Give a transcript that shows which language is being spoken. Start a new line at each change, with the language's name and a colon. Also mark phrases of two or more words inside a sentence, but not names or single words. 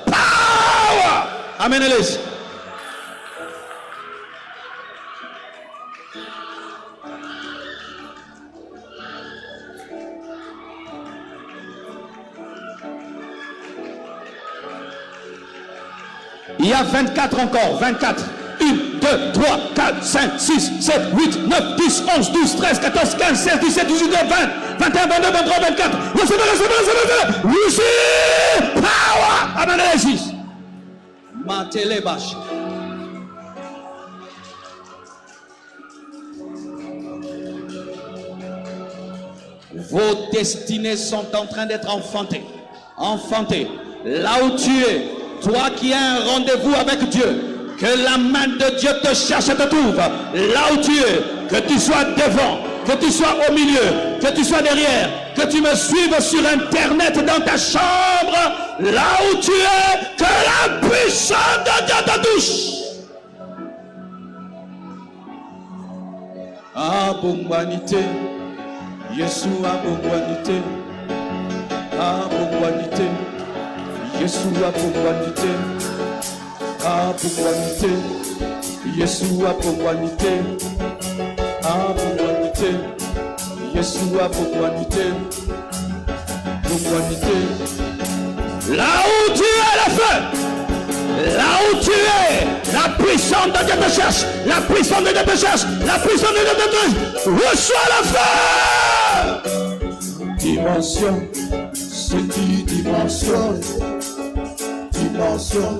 French: Power! Amen, allez. Il y a 24 encore, 24. 1, 2, 3, 4, 5, 6, 7, 8, 9, 10, 11, 12, 13, 14, 15, 16, 17, 18, 20, 21, 22, 23, 24. Recevez.
English: Receive power.
French: Amen. Jésus. Matelebash. Vos destinées sont en train d'être enfantées. Enfantées. Là où tu es, toi qui as un rendez-vous avec Dieu. Que la main de Dieu te cherche et te trouve là où tu es, que tu sois devant, que tu sois au milieu, que tu sois derrière, que tu me suives sur internet dans ta chambre, là où tu es, que la puissance de Dieu te touche. Abongwanité, Yeshua abongwanité, abongwanité, Yeshua abongwanité. Abongwanité, Yeshua abongwanité, abongwanité, Yeshua abongwanité, abongwanité. Là où tu es, le feu, là où tu es, la puissance de Dieu te cherche, la puissance de Dieu te cherche, la puissance de Dieu te cherche. Reçois le feu. Dimension, c'est qui dimension, dimension.